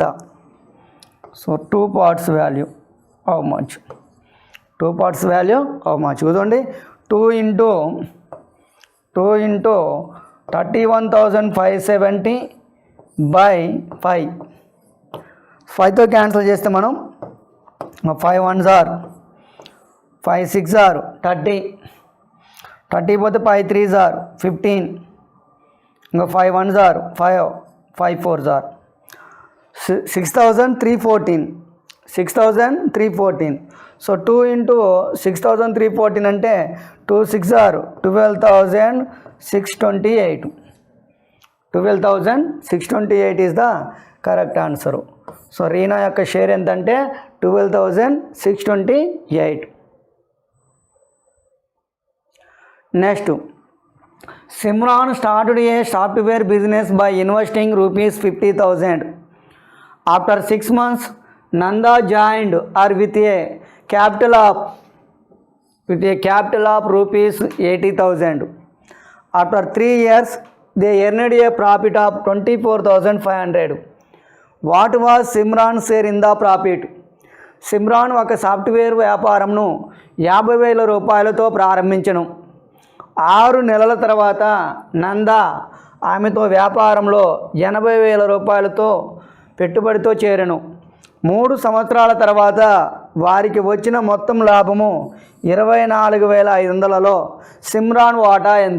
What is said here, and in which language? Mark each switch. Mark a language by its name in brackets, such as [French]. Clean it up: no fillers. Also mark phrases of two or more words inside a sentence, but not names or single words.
[English] so 2 parts value how much? 2 parts value how much? చూడండి, 2 into 31,570/5. [Telugu] 5తో క్యాన్సిల్ చేస్తే మనం [English] 5 1s are 5 6s are 30, 30 పోతే 5 3s are 15, ఇంకా 5 1s are 5, 5 4s are 6,314. 6,314. so 2 into 6,314 అంటే 2 6s are 12,628. 12,628 is the correct answer. [Telugu] సో రీనా యొక్క షేర్ ఎంతంటే 12,628. [English] Next, Simran started a software business by investing rupees 50,000. ఆఫ్టర్ 6 months Nanda joined her with a capital of rupees 80,000. After 3 years they earned a profit of 24,500. What was Simran's share in the profit? [Telugu] సిమ్రాన్ ఒక సాఫ్ట్వేర్ వ్యాపారంను 50,000 రూపాయలతో ప్రారంభించను. 6 నెలల తర్వాత నందా ఆమెతో వ్యాపారంలో 80,000 రూపాయలతో పెట్టుబడితో చేరెను. 3 సంవత్సరాల తర్వాత వారికి వచ్చిన మొత్తం లాభము 24,500లలో సిమ్రాన్ వాటా ఎంత?